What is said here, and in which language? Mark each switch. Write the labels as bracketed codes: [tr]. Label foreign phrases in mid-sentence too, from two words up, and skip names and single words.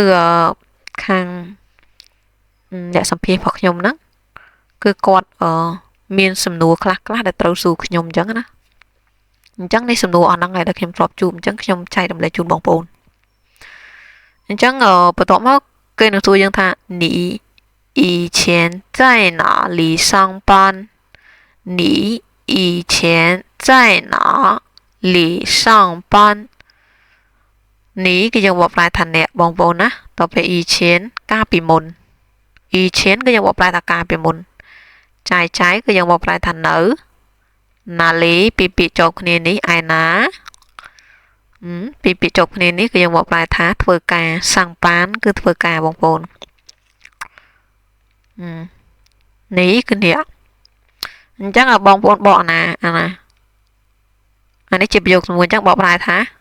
[km] ខាងអ្នកសម្ភាសរបស់ខ្ញុំហ្នឹងគឺគាត់មានសំណួរខ្លះដែលត្រូវសួរខ្ញុំអញ្ចឹងណាអញ្ចឹងនេះសំណួរអស់ហ្នឹងហើយដែលខ្ញុំធ្លាប់ជួបអញ្ចឹងខ្ញុំចែករំលែកជូនបងប្អូនអញ្ចឹងបន្ទាប់មកគេនឹងសួរយើងថា [zh] 你以前在哪里上班你以前在哪里上班 [km] នេះគឺយើងបកប្រែថាអ្នកបងប្អូនណាតទៅពេល以前កាលពីមុន以前គឺយើងបកប្រែថាកាលពីមុនចាយគឺយើងបកប្រែថានៅណាលីពីពាក្យចូលគ្នានេះឯណា ពីពាក្យចូលគ្នានេះគឺយើងបកប្រែថាធ្វើការសាំងប៉ានគឺធ្វើការបងប្អូននេះគឺអ្នកអញ្ចឹងបងប្អូនបកអាណាអានេះជាប្រយោគមួយអញ្ចឹងបកប្រែថា